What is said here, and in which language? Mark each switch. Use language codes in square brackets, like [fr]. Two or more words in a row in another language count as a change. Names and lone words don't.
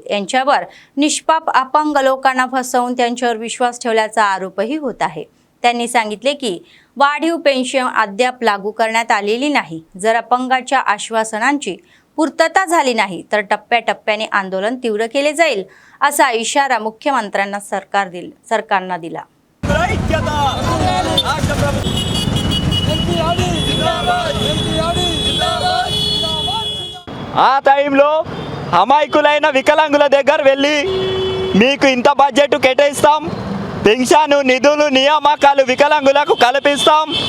[mr] यांच्यावर निष्पाप अपंग लोकांना फसवून त्यांच्यावर विश्वास ठेवल्याचा आरोपही होत आहे. त्यांनी सांगितले की वाढीव पेन्शन अद्याप लागू करण्यात आलेली नाही. जर अपंगाच्या आश्वासनांची पूर्तता झाली नाही तर टप्प्याटप्प्याने आंदोलन तीव्र केले जाईल असा इशारा मुख्यमंत्र्यांना सरकारनं दिला. [te] ఆ టైంలో అమాయకులైన వికలాంగుల దగ్గర వెళ్ళి మీకు ఇంత బడ్జెట్ కేటాయిస్తాం, పెన్షన్ నిధులు నియామకాలు వికలాంగులకు కల్పిస్తాం,